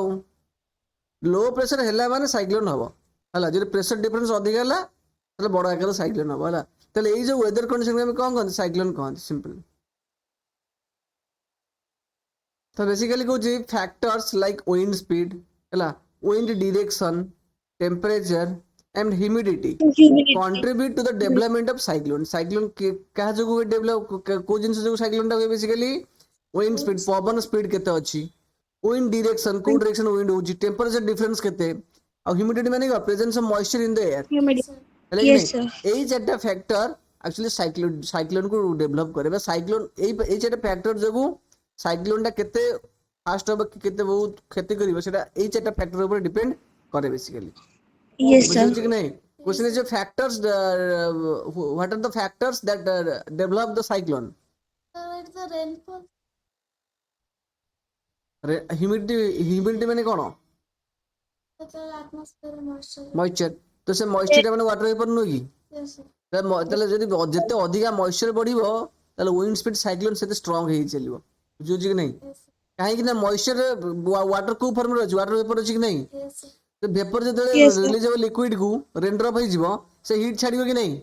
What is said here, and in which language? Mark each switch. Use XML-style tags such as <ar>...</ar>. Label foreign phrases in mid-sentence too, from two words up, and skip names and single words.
<en>low pressure</en> <or>ହେଲା ମାନେ ସାଇକ୍ଲୋନ ହବ ହେଲା। ଯଦି</or> <en>pressure difference</en> <or>ଅଧିକା ହେଲା ତାହେଲେ ବଡ ଆକାରରେ ସାଇକ୍ଲୋନ ହବ ହେଲା। ତାହେଲେ ଏଇ ଯୋଉ</or> <en>weather conditionକୁ</en> <or>ଆମେ କଣ କହନ୍ତି?</or> <en>ସାଇକ୍ଲୋନ କହନ୍ତି, ସିମ୍ପଲ। ତ ବେସିକାଲି କହୁଛି factors like wind speed ହେଲା, wind direction, temperature and humidity Humidity. contribute to the development of cyclone.</en> <or>cyclone କାହା ଯୋଗୁଁ ହୁଏ ଡେଭଲପ, କୋଉ ଜିନିଷ ଯୋଗୁଁ ସାଇକ୍ଲୋନଟା ହୁଏ?</or> <en>basically wind speed,</en> <or>ପବନ ସ୍ପିଡ କେତେ ଅଛି,</or> <en>wind direction,</en> <or>କୋଉ</or> <en>direction wind</en> <or>ହଉଛି,</or> <en>temperature difference</en> <or>କେତେ, ଆଉ ହ୍ୟୁମିଡିଟି ମାନେ</or> <en>presence of moisture in the air,</en> <or>Humidity. ହେଲା କି</or> <en>Yes,</en> <or>ନାହିଁ।</or> <en>sir.</en> <or>ଏଇ ଚାରିଟା</or> <en>factor actually</en> <or>ସାଇକ୍ଲୋନକୁ ଡେଭଲପ କରେ ବା ସାଇକ୍ଲୋନ ଏଇ ଚାରିଟା ଫ୍ୟାକ୍ଟର ଯୋଗୁଁ ସାଇକ୍ଲୋନଟା କେତେ ଫାଷ୍ଟ ହବ କି କେତେ ବହୁତ କ୍ଷତି କରିବ ସେଟା ଏଇ ଚାରିଟା ଫ୍ୟାକ୍ଟର ଉପରେ ଡିପେଣ୍ଡ କରେ ବେସିକାଲି।</or> <en>Yes, sir.</en> <or>ବୁଝିହଉଛି କି ନାହିଁ?</or> <en>Question is your factors. What are the factors that develop the cyclone? It's the rainfall.</en> <or>Humidity ମାନେ କଣ?</or> <en>It's the atmosphere moisture.</en> <or>ମଏଶ୍ଚର। ତ ସେ ମଏଶ୍ଚରଟା ମାନେ</or> <en>water vapour</en> <or>ନୁହେଁ କି?</or> <en>Yes, sir.</en> <or>ତାହେଲେ ଯଦି ଯେତେ ଅଧିକା ମଏଶ୍ଚର ବଢିବ ତାହେଲେ</or> <en>wind speed cyclone</en> <or>ସେତେ ଷ୍ଟ୍ରଙ୍ଗ ହେଇ ଚାଲିବ, ବୁଝୁଛି କି ନାହିଁ?</or> <en>Yes, sir.</en> <or>କାହିଁକି ନା</or> <en>moisture water</en> <or>କୋଉ ଫର୍ମରେ ଅଛି?</or> <en>water vapour</en> <or>ଅଛି କି ନାହିଁ?</or> <en>Yes, sir.</en> <or>ଭେପର ଯେତେବେଳେ</or> <en>Yes, sir.</en> <or>ରିଲିଜ ହବ ଲିକ୍ୱିଡ କୁ,</or> <en>rain drop</en> <or>ହେଇଯିବ, ସେ ହିଟ୍ ଛାଡିବ କି ନାହିଁ?</or>